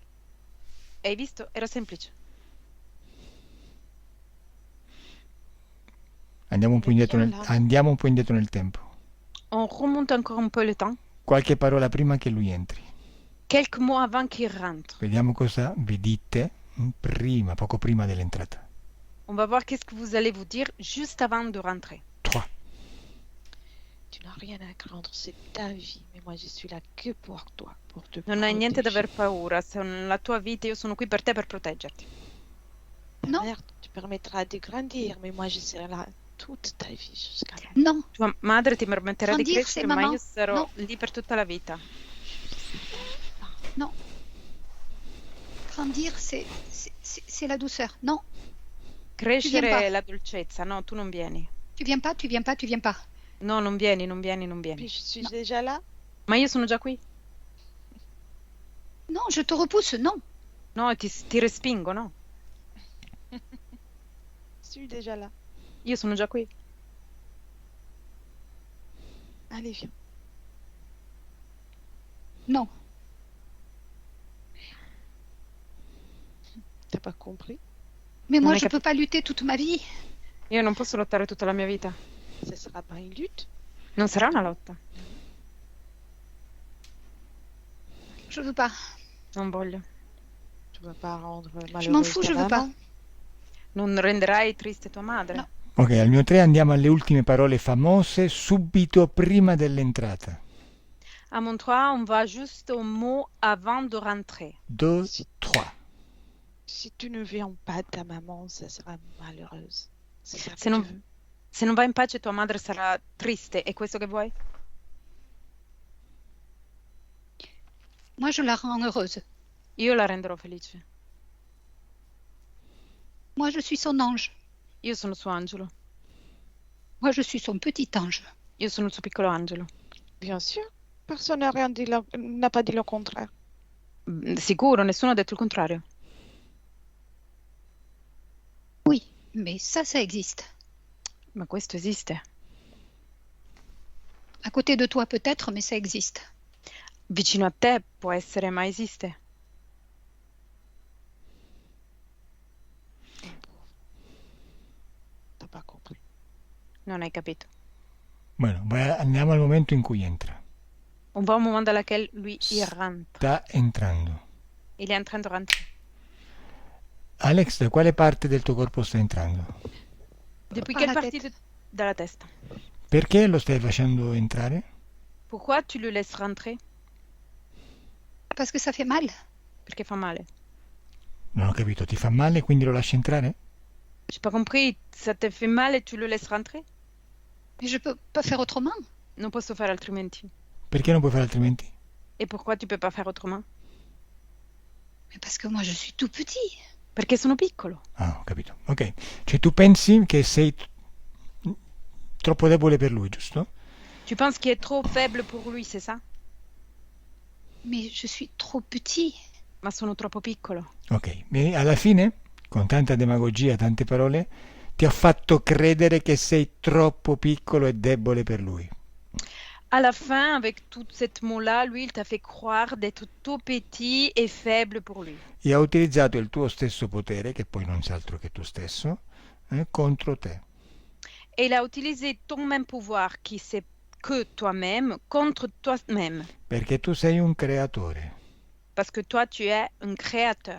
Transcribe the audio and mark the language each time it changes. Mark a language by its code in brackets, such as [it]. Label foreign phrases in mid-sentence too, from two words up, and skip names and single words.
[it] Hai visto? Era semplice. Andiamo un po' indietro nel tempo. [fr] On remonte encore un peu le temps. [it] Qualche parola prima che lui entri. [fr] Quelques mois avant qu'il rentre. [it] Vediamo cosa vi dite prima, poco prima dell'entrata. [fr] On va voir qu'est-ce que vous allez vous dire juste avant de rentrer. 3. Tu n'as rien à craindre, c'est ta vie. Mais moi, je suis là que pour toi, pour te [it] Non hai niente da [fr] protéger. [it] aver paura. Se la tua vita, io sono qui per te per proteggerti. [fr] Ta Non. mère te permettra de grandir, mais moi, je serai là toute ta vie jusqu'à la Non, [it] Tua madre ti permetterà di [fr] Grandir, [it] crescere, [fr] c'est ma maman. [it] io sarò No. lì per tutta la vita. [fr] non. train de dire, c'est la douceur. Non, [it] Crescere [fr] pas. [it] la dolcezza. No, tu non vieni. [fr] tu viens pas, tu viens pas, tu viens pas. [it] No, non vieni, non vieni, non [fr] Puis [it] vieni. [fr] je suis déjà là. [it] Ma io sono già qui. [fr] Non, je te repousse, non. [it] No, ti respingo, no? [fr] Je suis déjà là. [it] Io sono già qui. [fr] Allez, viens. Non. T'as pas compris? Mais [it] Non [fr] moi, [it] hai [fr] je peux [it] capito. [fr] pas lutter toute ma vie. [it] Io non posso lottare tutta la mia vita. [fr] Ce sera pas une lutte. [it] Non sarà una lotta. [fr] Je veux pas. [it] Non voglio. [fr] Tu vas pas rendre Je malheureuse m'en fous, ta je veux pas. maman. [it] Non renderai triste tua madre. No. Ok, al mio 3 andiamo alle ultime parole famose subito prima dell'entrata. [fr] À mon 3, on va juste au mot avant de rentrer. 2, Si, 3. si tu ne viens pas, ta maman, ça sera malheureuse. C'est ça [it] Se [fr] que [it] non, [fr] tu veux. [it] se non va in pace tua madre sarà triste. È questo che vuoi? [fr] Moi, je la rends heureuse. [it] Io la renderò felice. [fr] Moi, je suis son ange. [it] Io sono suo angelo. [fr] Moi, je suis son petit ange. [it] Io sono il suo piccolo angelo. [fr] Bien sûr. Personne n'a rien dit, n'a pas dit le contraire. [it] Sicuro, nessuno ha detto il contrario. [fr] Oui, mais ça existe. [it] Ma questo esiste. [fr] À côté de toi, peut-être, mais ça existe. [it] Vicino a te può essere, ma esiste. [fr] T'as pas compris. [it] Non hai capito. Bueno, andiamo al momento in cui entra. [fr] On va au moment dans lequel lui, il rentre. [it] Sta entrando. [fr] Il est en train de rentrer. [it] Alex, da quale parte del tuo corpo sta entrando? [fr] Depuis Par quelle la partie tête. [it] dalla testa? Perché lo stai facendo entrare? [fr] Pourquoi tu le laisses rentrer? Parce que ça fait mal. [it] Perché fa male. Non ho capito, ti fa male quindi lo lasci entrare? [fr] J'ai pas compris. Ça te fait mal et tu le laisses rentrer? Mais je peux pas faire autrement. [it] Non posso fare altrimenti. Perché non puoi fare altrimenti? [fr] Et pourquoi tu peux pas faire autrement? Mais parce que moi, je suis tout petit. [it] Perché sono piccolo. Ah, ho capito. Ok, cioè tu pensi che sei troppo debole per lui, giusto? [fr] Tu penses qu'il est trop faible pour lui, c'est ça? Mais je suis trop petit. [it] Ma sono troppo piccolo. Ok, e alla fine, con tanta demagogia, tante parole, ti ho fatto credere che sei troppo piccolo e debole per lui. [fr] À la fin, avec toute cette mot-là, lui, il t'a fait croire d'être tout petit et faible pour lui. [it] E ha utilizzato il tuo stesso potere, che poi non sei altro che tu stesso, contro te. [fr] Et il a utilisé ton même pouvoir, qui c'est que toi-même, contre toi-même. [it] Perché tu sei un creatore. [fr] Parce que toi, tu es un créateur.